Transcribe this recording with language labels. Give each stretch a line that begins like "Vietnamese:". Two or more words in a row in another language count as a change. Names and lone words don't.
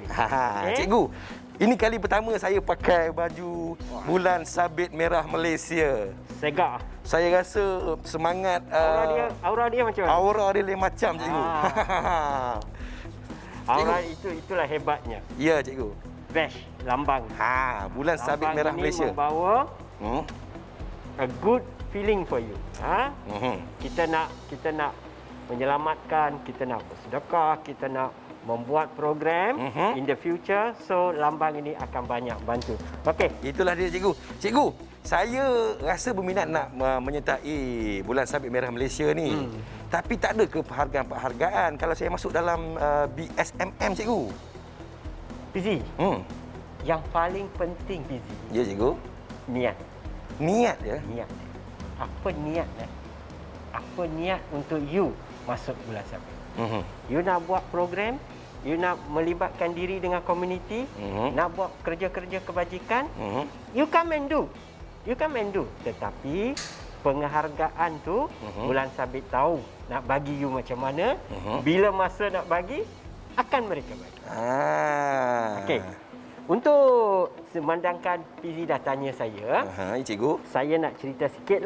Malay: Cikgu, ini kali pertama saya pakai baju bulan sabit merah Malaysia. Segak. Saya rasa semangat... Aura dia macam mana? Aura dia lain macam, cikgu. Aura itulah hebatnya. Ya, cikgu. Bash, lambang. Bulan sabit merah ini Malaysia.
English: membawa a good feeling for you.
Malay: Kita nak menyelamatkan, kita nak bersedekah, kita nak membuat program
English: in the future.
Malay: So lambang ini akan banyak bantu. Okey. Itulah dia, cikgu. Cikgu, saya rasa berminat nak menyertai bulan sabit merah Malaysia ni. Tapi tak ada ke penghargaan kalau saya masuk dalam BSMM, cikgu? Fizi. Yang paling penting, Fizi. Ya, cikgu. Niat. Niat ya? Niat. Apa niat? Apa niat untuk you masuk bulan sabit? You nak buat program, you nak melibatkan diri dengan komuniti, nak buat kerja-kerja kebajikan,
English: you come and do. You come and do.
Malay: Tetapi penghargaan tu bulan sabit tahu nak bagi you macam mana, bila masa nak bagi, akan mereka bagi. Okey. Untuk memandangkan Fizi dah tanya saya, cikgu. saya nak cerita sikitlah.